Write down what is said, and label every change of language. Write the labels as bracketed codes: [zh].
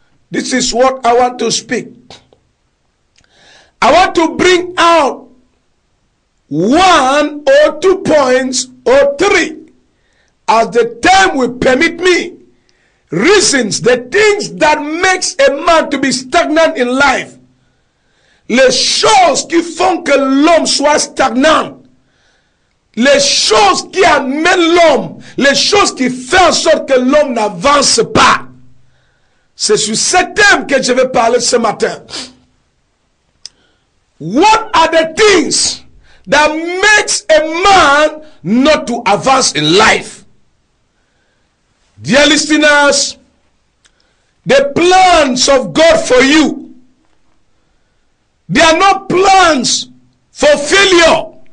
[en] This is what I want to speak. I want to bring out 1 or 2 points or 3 as the time will permit me. Reasons, the things that makes a man to be stagnant in life. [fr] Les choses qui font que l'homme soit stagnant. Les choses qui amènent l'homme. Les choses qui font en sorte que l'homme n'avance pas. C'est sur ce thème que je vais parler ce matin. [en] What are the things that makes a man not to advance in life? Dear listeners, the plans of God for you, they are not plans for failure.